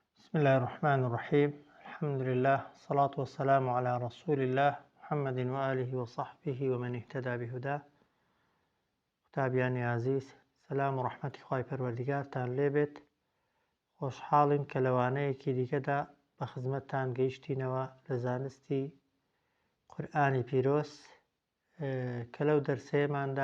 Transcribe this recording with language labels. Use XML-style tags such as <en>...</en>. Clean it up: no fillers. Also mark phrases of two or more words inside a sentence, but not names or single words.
<ar>بسم الله الرحمن الرحيم. الحمد لله والصلاة والسلام على رسول الله محمد وآله وصحبه ومن اهتدى بهداه.</ar> <ckb>قوتابیانی عزیز، سلام و ڕەحمەتی خوای پەروەردیگارتان لێبێت. خۆشحاڵین کە لەوانەیەکی دیکەدا بە خزمەتتان گەیشتینەوە لە زانستی قورئانی پیرۆز کە لەو دەرسەیەماندا</ckb>